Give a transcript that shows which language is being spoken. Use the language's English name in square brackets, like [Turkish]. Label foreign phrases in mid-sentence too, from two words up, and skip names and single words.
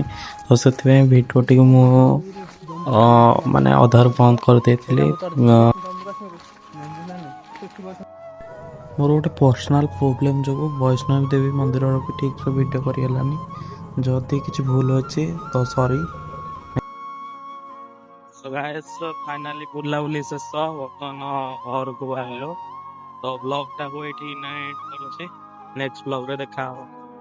[Odia] ତ ସେଥିପାଇଁ ଭିଡ଼ିଓଟିକୁ ମୁଁ ମାନେ ଅଧାରୁ ବନ୍ଦ କରିଦେଇଥିଲି। ମୋର ଗୋଟେ ପର୍ସନାଲ୍ ପ୍ରୋବ୍ଲେମ୍ ଯୋଗୁଁ ବୈଷ୍ଣବୀ ଦେବୀ ମନ୍ଦିରର ବି ଠିକ୍ରେ ଭିଡ଼ିଓ କରିହେଲାନି। ଯଦି କିଛି ଭୁଲ ଅଛି ତ ସରି। [English] So guys, finally [Odia] ବୁଲାବୁଲି ଶେଷ, ବର୍ତ୍ତମାନ ଘରକୁ ବାହାରିଲୁ। ତ ବ୍ଲଗଟାକୁ ଏଇଠି ଏଣ୍ଡ କରୁଛି, [English] next vlog [Odia] ଦେଖା ହବ।